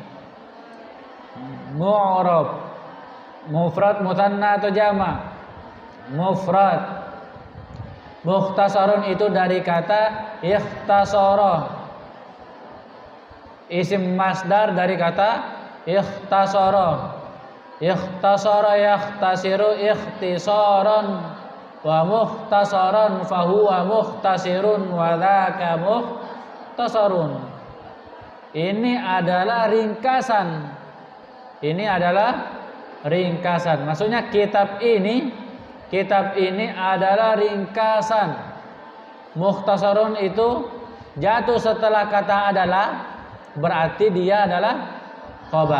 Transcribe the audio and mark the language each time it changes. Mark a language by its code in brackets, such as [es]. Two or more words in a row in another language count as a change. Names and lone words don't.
[id] Mu'rab, mufrad, mutanna atau jama'. Mufrad. Mukhtasarun itu dari kata ikhtasara. Isim masdar dari kata ikhtasara. [ar] اختصر يختصر اختصارا ومختصرا فهو مختصر وذاك مختصر. [id] Ini adalah ringkasan. Ini adalah ringkasan. Maksudnya kitab ini adalah ringkasan. Mukhtasarun itu jatuh setelah kata adalah, berarti dia adalah khobar.